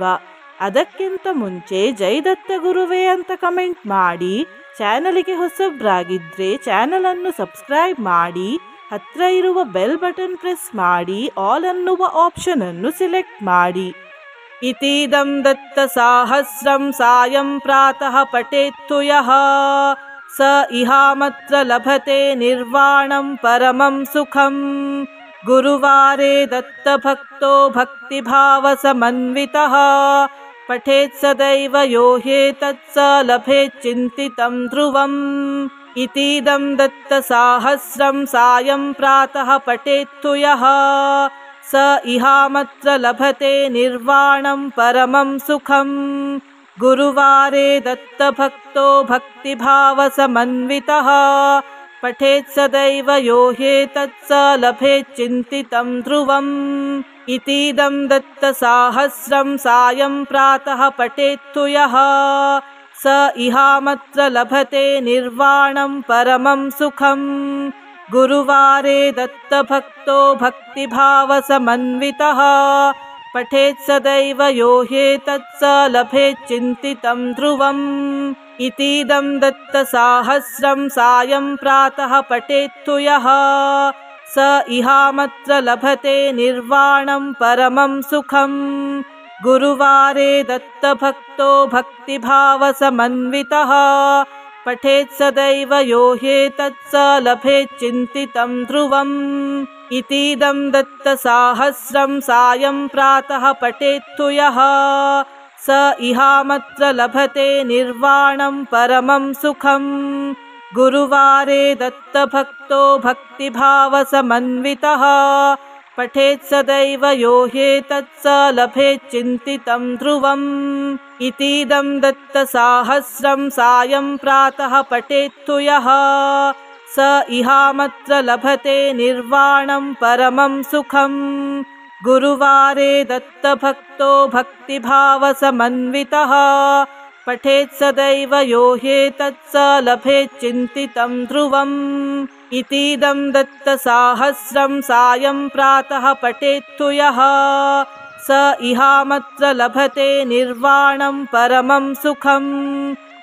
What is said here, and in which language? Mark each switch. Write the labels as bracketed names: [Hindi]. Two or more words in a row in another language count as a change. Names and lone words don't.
[Kannada] ಅದಕ್ಕಿಂತ ಮುಂಚೆ [Sanskrit] ಜೈ ದತ್ತ ಗುರುವೇ [Kannada] ಅಂತ ಕಮೆಂಟ್ ಮಾಡಿ. ಚಾನಲಿಗೆ ಹೊಸಬ್ರಾಗಿದ್ರೆ ಚಾನಲ್ ಅನ್ನು ಸಬ್ಸ್ಕ್ರೈಬ್ ಮಾಡಿ, ಹತ್ರ ಇರುವ [English] bell button press [Kannada] ಮಾಡಿ, ಆಲ್ ಅನ್ನುವ ಆಪ್ಷನ್ ಅನ್ನು ಸಿಲೆಕ್ಟ್ ಮಾಡಿ. [Sanskrit] ಇತೀದಂ ದತ್ತ ಸಾಹಸ್ರಂ ಸಾಯಂ ಪ್ರಾತಃ ಪಠೇತ್ತು ಯಃ ಸ ಇಹಾಮತ್ರ ಲಭತೆ ನಿರ್ವಾಣಂ ಪರಮಂ ಸುಖಂ. ಗುರುವಾರೇ ದತ್ತ ಭಕ್ತೋ ಭಕ್ತಿಭಾವ ಸಮನ್ವಿತಃ ಪಠೇತ್ ಸದೈವ ಯೋ ಹ್ಯೇತತ್ ಸ ಲಭೇತ್ ಚಿಂತಿತಂ ಧ್ರುವಂ. ಇತೀದಂ ದತ್ತ ಸಾಹಸ್ರಂ ಸಾಯಂ ಪ್ರಾತಃ ಪಠೇತ್ತು ಯಃ ಸ ಇಹಾಮತ್ರ ಲಭತೆ ನಿರ್ವಾಣಂ ಪರಮಂ ಸುಖಂ. ಗುರುವಾರೇ ದತ್ತ ಭಕ್ತೋ ಭಕ್ತಿಭಾವ ಸಮನ್ವಿತಃ ಪಠೇತ್ ಸದೈವ ಯೋ ಹ್ಯೇತತ್ ಸ ಲಭೇತ್ ಚಿಂತಿತಂ ಧ್ರುವಂ. ಇತೀದಂ ದತ್ತ ಸಾಹಸ್ರಂ ಸಾಯಂ ಪ್ರಾತಃ ಪಠೇತ್ತು ಯಃ ಸ ಇಹಾಮತ್ರ ಲಭತೆ ನಿರ್ವಾಣಂ ಪರಮಂ ಸುಖಂ. ಗುರುವಾರೇ ದತ್ತ ಭಕ್ತೋ ಭಕ್ತಿಭಾವ ಸಮನ್ವಿತಃ ಪಠೇತ್ ಸದೈವ ಯೋ ಹ್ಯೇತತ್ ಸ ಲಭೇತ್ ಚಿಂತಿತಂ ಧ್ರುವಂ. ಇತೀದಂ ದತ್ತ ಸಾಹಸ್ರಂ ಸಾಯಂ ಪ್ರಾತಃ ಪಠೇತ್ತು ಯಃ ಸ ಇಹಾಮತ್ರ ಲಭತೆ ನಿರ್ವಾಣಂ ಪರಮಂ ಸುಖಂ. ಗುರುವಾರೇ ದತ್ತ ಭಕ್ತೋ ಭಕ್ತಿಭಾವ ಸಮನ್ವಿತಃ ಪಠೇತ್ ಸದೈವ ಯೋ ಹ್ಯೇತತ್ ಸ ಲಭೇತ್ ಚಿಂತಿತಂ ಧ್ರುವಂ. ಇತೀದಂ ದತ್ತ ಸಾಹಸ್ರಂ ಸಾಯಂ ಪ್ರಾತಃ ಪಠೇತ್ತು ಯಃ ಸ ಇಹಾಮತ್ರ ಲಭತೆ ನಿರ್ವಾಣಂ ಪರಮಂ ಸುಖಂ. ಗುರುವಾರೇ ದತ್ತ ಭಕ್ತೋ ಭಕ್ತಿಭಾವ ಸಮನ್ವಿತಃ ಪಠೇತ್ ಸದೈವ ಯೋ ಹ್ಯೇತತ್ ಸ ಲಭೇತ್ ಚಿಂತಿತಂ ಧ್ರುವಂ. ಇತೀದಂ ದತ್ತ ಸಾಹಸ್ರಂ ಸಾಯಂ ಪ್ರಾತಃ ಪಠೇತ್ತು ಯಃ ಸ ಇಹಾಮತ್ರ ಲಭತೆ ನಿರ್ವಾಣಂ ಪರಮಂ ಸುಖಂ. ಗುರುವಾರೇ ದತ್ತ ಭಕ್ತೋ ಭಕ್ತಿಭಾವ ಸಮನ್ವಿತಃ ಪಠೇತ್ ಸದೈವ ಯೋ ಹ್ಯೇತತ್ ಸ ಲಭೇತ್ ಚಿಂತಿತಂ ಧ್ರುವಂ. ಇತೀದಂ ದತ್ತ ಸಾಹಸ್ರಂ ಸಾಯಂ ಪ್ರಾತಃ ಪಠೇತ್ತು ಯಃ ಸ ಇಹಾಮತ್ರ ಲಭತೆ ನಿರ್ವಾಣಂ ಪರಮಂ ಸುಖಂ.